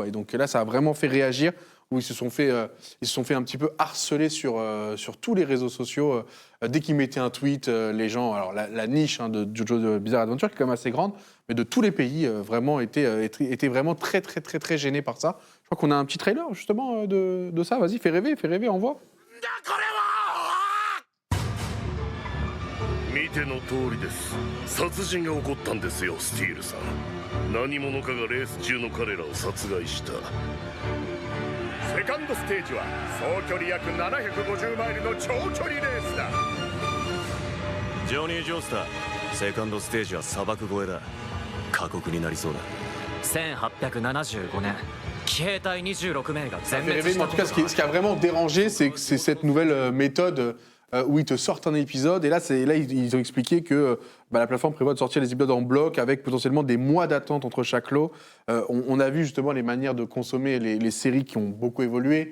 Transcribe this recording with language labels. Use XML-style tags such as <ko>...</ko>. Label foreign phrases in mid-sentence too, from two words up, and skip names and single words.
<fr>Et donc là ça a vraiment fait réagir où ils se sont fait un petit peu harceler sur tous les réseaux sociaux dès qu'ils mettaient un tweet les gens alors la niche de Jojo Bizarre Adventure qui est quand même assez grande mais de tous les pays vraiment étaient vraiment très très très très gênés par ça. Je crois qu'on a un petit trailer justement de ça. Vas-y, fais rêver, envoie.</fr> <ja>見ての通りです。殺人が起こったんですよ、スティールさん。何者かがレース中の彼らを殺害した。セカンドステージは総距離約750マイルの長距離レースだ。ジョニー・ジョースター、セカンドステージは砂漠越えだ。過酷になりそうだ。 1875年騎兵隊26名が</ja> <fr>Ça</fr> <ja>全</ja> <fr>fait</fr> <ja>滅</ja> <fr>rêver,</fr> <ja>し</ja> <fr>mais</fr> <ja>た</ja> <fr>en tout cas, ce qui a vraiment dérangé, c'est cette nouvelle méthode où ils te sortent un épisode. Et là, ils ont expliqué que la plateforme prévoit de sortir les épisodes en bloc avec potentiellement des mois d'attente entre chaque lot. On a vu justement les manières de consommer les séries qui ont beaucoup évolué.</fr>